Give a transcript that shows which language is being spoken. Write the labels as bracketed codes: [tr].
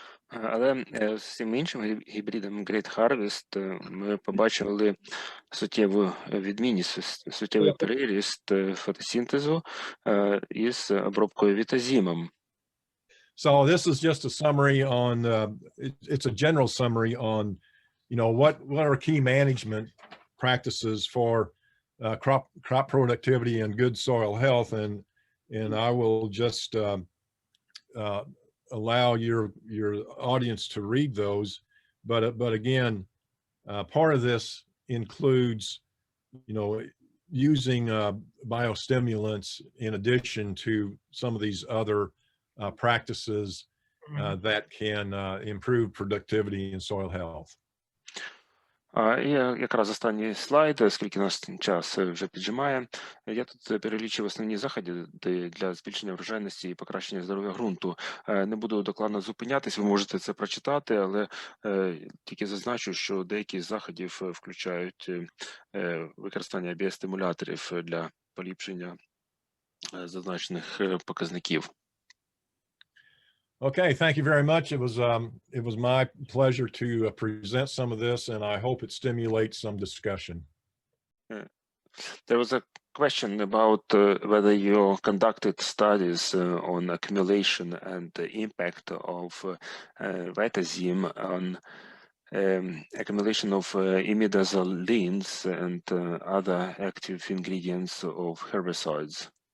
[uk] Але з цим іншим гібридом Great Harvest ми побачили суттєву відмінність, суттєвий приріст фотосинтезу із обробкою вітазимом. [en] So this is just a summary on, it's a general summary on, what are key management practices for crop productivity and good soil health. And I will just allow your audience to read those. But again, part of this includes, using biostimulants in addition to some of these other practices that can improve productivity and soil health. [uk] І якраз останній слайд, оскільки нас час вже піджимає. Я тут перелічив основні заходи для збільшення врожайності і покращення здоров'я ґрунту. Не буду докладно зупинятись, ви можете це прочитати, але тільки зазначу, що деякі з заходів включають використання біостимуляторів для поліпшення зазначених показників. [en] Okay, thank you very much. It was my pleasure to present some of this, and I hope it stimulates some discussion. There was a question about whether you conducted studies on accumulation and the impact of Vitasim on accumulation of imidazolines and other active ingredients of herbicides.